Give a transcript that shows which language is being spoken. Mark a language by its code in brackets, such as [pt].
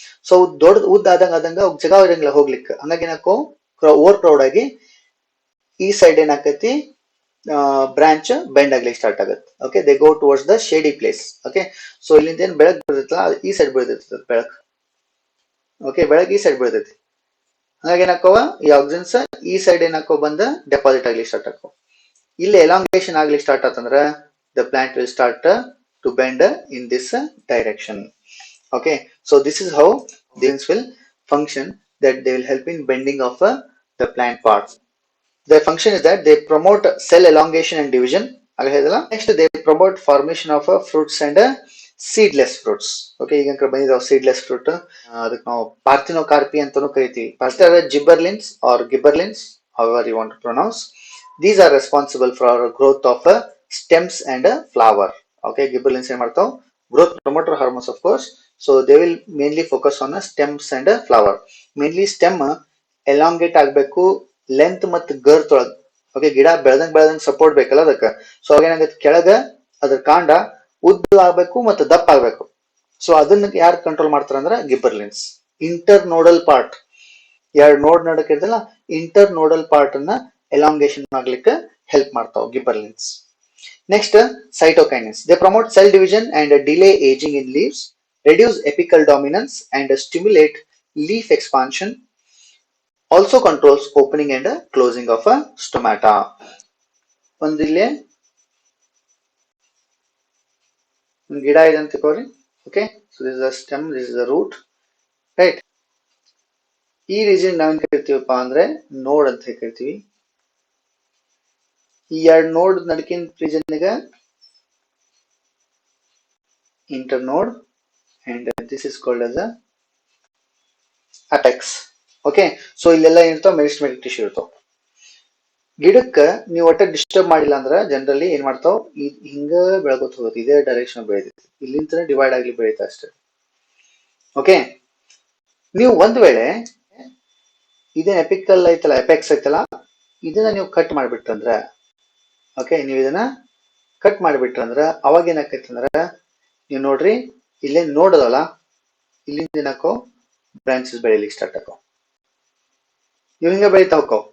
[kn] So ದೊಡ್ಡ ಉದ್ದ ಆದಂಗ ಜಾಗ ಇರಂಗಿಲ್ಲ ಹೋಗ್ಲಿಕ್ಕೆ. ಹಂಗಾಗಿ ಏನಾಕೋ ಓವರ್ ಕ್ರೌಡ್ ಆಗಿ ಈ ಸೈಡ್ ಏನಾಕೈತಿ, ಬ್ರಾಂಚ್ ಬೆಂಡ್ ಆಗ್ಲಿಕ್ಕೆ ಸ್ಟಾರ್ಟ್ ಆಗುತ್ತೆ. Okay, [en] They go towards the shady place. [kn] Okay, so ಇಲ್ಲಿಂದ ಏನ್ ಬೆಳಕ್ ಬೀಳ್ತೈತಲ್ಲ, ಈ ಸೈಡ್ ಬೀಳ್ತೈತಿ ಬೆಳಕ್. ಓಕೆ, ಬೆಳಕ್ ಈ ಸೈಡ್ ಬೀಳ್ತೈತಿ. ಹಾಗಾಗಿ ಏನಾಕವ ಈ ಆಕ್ಸಿನ್ಸ್ ಈ ಸೈಡ್ ಏನಾಕೋ ಬಂದ ಡೆಪಾಸಿಟ್ ಆಗ್ಲಿಕ್ಕೆ ಸ್ಟಾರ್ಟ್ ಆಕೋ. ಇಲ್ಲಿ ಎಲಾಂಗೇಶನ್ ಆಗ್ಲಿಕ್ಕೆ ಸ್ಟಾರ್ಟ್ ಆತಂದ್ರ [en] the plant will start to bend in this direction. Okay, so this is how these will function, that they will help in bending of the plant parts. Their function is that they promote cell elongation and division. Next, they promote formation of fruits and seedless fruits. Okay, [kn] ಈಗ ಬಂದಿದಾವ [en] seedless fruit. [kn] ಅದಕ್ಕೆ ನಾವು ಪಾರ್ಥಿನೋಕಾರ್ಪಿ ಅಂತಾನೂ ಕರಿತೀವಿ. [en] Gibberellins or gibberellins, however you want to pronounce. These are responsible for growth of stems and flower. Okay, gibberellins [kn] ಏನ್ ಮಾಡ್ತಾವ್ [en] growth promoter hormones of course. So they will mainly focus on stems and flower. [kn] Mainly stem elongate ಆಗಬೇಕು length ಮತ್ತು girth ಒಳಗೆ. Okay, ಗಿಡ ಬೆಳೆದಂಗ್ support ಬೇಕಲ್ಲ ಅದಕ್ಕೆ. So ಅವಾಗ ಏನಾಗುತ್ತೆ ಕೆಳಗ ಅದ್ರ ಕಾಂಡ ಉದ್ದ ಆಗ್ಬೇಕು ಮತ್ತು ದಪ್ಪ ಆಗ್ಬೇಕು. ಸೊ ಅದನ್ನ ಯಾರು ಕಂಟ್ರೋಲ್ ಮಾಡ್ತಾರ ಅಂದ್ರೆ ಗಿಬ್ಬರ್ಲಿನ್ಸ್. ಇಂಟರ್ ನೋಡಲ್ ಪಾರ್ಟ್, ಎರಡು ನೋಡ್ ನಡಕ್ ಇರ್ತಲ್ಲ, ಇಂಟರ್ ನೋಡಲ್ ಪಾರ್ಟ್ ಅನ್ನ ಎಲಾಂಗೇಶನ್ ಮಾಡ್ಲಿಕ್ಕೆ ಹೆಲ್ಪ್ ಮಾಡ್ತಾವ ಗಿಬ್ಬರ್ಲಿನ್ಸ್. Next cytokinins. [en] They promote cell division and delay ageing in leaves, reduce apical dominance and stimulate leaf expansion, also controls opening and closing of a stomata. [kn] ಒಂದಿಲ್ಲೇ ಒಂದು ಗಿಡ ಇದೆ ಅಂತ ತಿಳ್ಕೊರಿ. Okay, so [en] This is the stem, this is the root, right. [kn] ಈ region ನಾವೇನ್ ಕರಿತೀವಪ್ಪ ಅಂದ್ರೆ ನೋಡ್ ಅಂತ ಕರಿತೀವಿ. ಈ ಎರಡು ನೋಡ್ ನಡಕಿನ ರೀಜನ್ ಗ [en] internode and this is called as a apex. [kn] Okay, so ಇಲ್ಲೆಲ್ಲ ಏನಿರ್ತಾವ ಮೆರಿಸ್ಟೆಮೆಟಿಕ್ ಟಿಶ್ಯೂ ಇರ್ತಾವ. ಗಿಡಕ್ಕೆ ನೀವು ಒಟ್ಟ ಡಿಸ್ಟರ್ಬ್ ಮಾಡಿಲ್ಲ ಅಂದ್ರೆ ಜನರಲಿ ಏನ್ ಮಾಡ್ತಾವ್ ಹಿಂಗ ಬೆಳಗೋತ್ ಹೋಗುತ್ತೆ, ಇದೇ ಡೈರೆಕ್ಷನ್ ಬೆಳೆದೈತಿ, ಇಲ್ಲಿಂದ ಡಿವೈಡ್ ಆಗ್ಲಿ ಬೆಳೀತಾ ಅಷ್ಟೇ. ಓಕೆ, ನೀವು ಒಂದ್ ವೇಳೆ ಇದೇನ್ ಎಪಿಕಲ್ ಐತಲ್ಲ, ಎಪೆಕ್ಸ್ ಐತಲ್ಲ, ಇದನ್ನ ನೀವು ಕಟ್ ಮಾಡಿಬಿಟ್ರಂದ್ರ, ಓಕೆ, ನೀವು ಇದನ್ನ ಕಟ್ ಮಾಡಿಬಿಟ್ರಂದ್ರ ಅವಾಗ ಏನಾಕೈತಿ ಅಂದ್ರ ನೀವು ನೋಡ್ರಿ ಇಲ್ಲೇ ನೋಡದಲ್ಲ, ಇಲ್ಲಿಂದ ಏನಾಕೋ ಬ್ರಾಂಚಸ್ ಬೆಳಿಲಿಕ್ಕೆ ಸ್ಟಾರ್ಟ್ ಆಕೋ. ನೀವು ಹಿಂಗ ಬೆಳಿತಾ ಹೋಗೋ.